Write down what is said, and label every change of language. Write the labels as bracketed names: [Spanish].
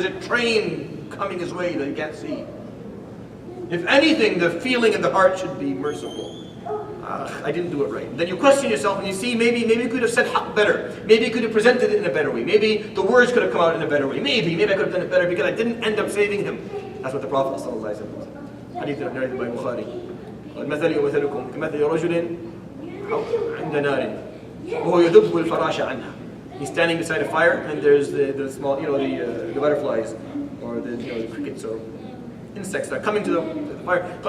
[English] There's a train coming his way that he can't see. If anything, the feeling in the heart should be merciful. I didn't do it right. Then you question yourself and you see, maybe you could have said haqq better. Maybe you could have presented it in a better way. Maybe the words could have come out in a better way. Maybe I could have done it better because I didn't end up saving him. That's what the Prophet ﷺ said. Hadith narrated by Bukhari. [Arabic] مثلي ومثلكم كمثل رجل عند نار وهو يذب الفراش عنها. [English] He's standing beside a fire and there's the small, the butterflies or the crickets or insects that are coming to the fire.